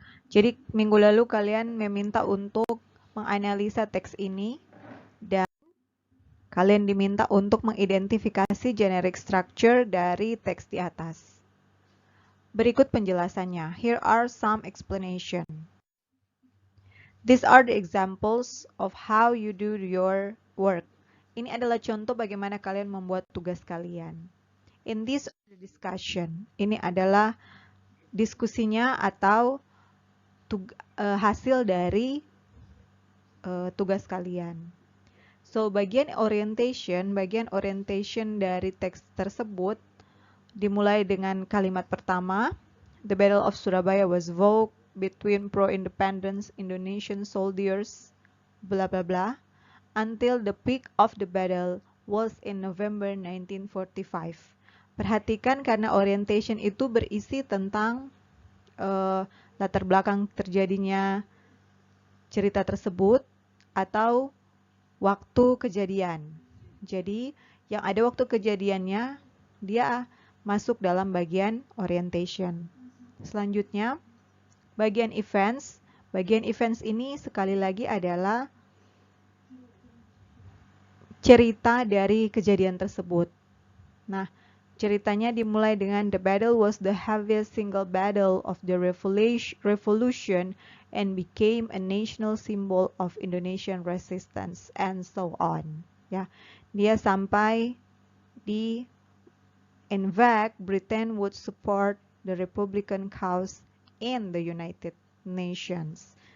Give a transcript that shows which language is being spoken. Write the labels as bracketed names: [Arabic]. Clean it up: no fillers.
[Indonesian] Jadi minggu lalu kalian meminta untuk menganalisa teks ini dan kalian diminta untuk mengidentifikasi generic structure dari teks di atas. Berikut penjelasannya. [English] Here are some explanation. These are the examples of how you do your work. [Indonesian] Ini adalah contoh bagaimana kalian membuat tugas kalian. [English] In this discussion, [Indonesian] ini adalah diskusinya atau hasil dari tugas kalian. So, bagian orientation dari teks tersebut dimulai dengan kalimat pertama. [English] The Battle of Surabaya was fought between pro-independence Indonesian soldiers, blah blah blah, until the peak of the battle was in November 1945. [Indonesian] Perhatikan karena orientation itu berisi tentang latar belakang terjadinya cerita tersebut atau waktu kejadian. Jadi, yang ada waktu kejadiannya, dia masuk dalam bagian orientation. Selanjutnya, bagian events. Bagian events ini sekali lagi adalah cerita dari kejadian tersebut. Nah, ceritanya dimulai dengan [English] the battle was the heaviest single battle of the revolution and became a national symbol of Indonesian resistance and so on. [Indonesian] Ya, dia sampai di [English] in fact Britain would support the Republican cause in the United Nations.